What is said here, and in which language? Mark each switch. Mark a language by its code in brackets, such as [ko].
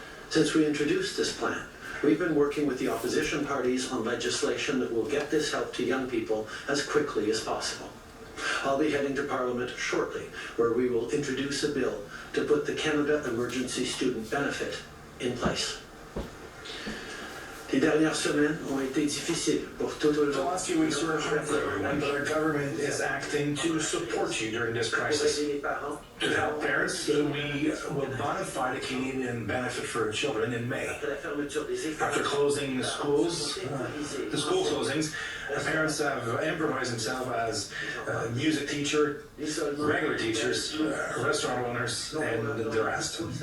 [en] Since we introduced this plan, we've been working with the opposition parties on legislation that will get this help to young people as quickly as possible. I'll be heading to Parliament shortly, where we will introduce a bill to put the Canada Emergency Student Benefit in place. [fr] Les dernières semaines ont été difficiles pour tout le monde. [en] The last few weeks were hard for everyone, but our government is acting to support you during this crisis. To help parents, we will modify the Canadian benefit for children in May. After closing the schools, the school closings, parents have improvised themselves as music teacher, regular teachers, restaurant owners, and the rest.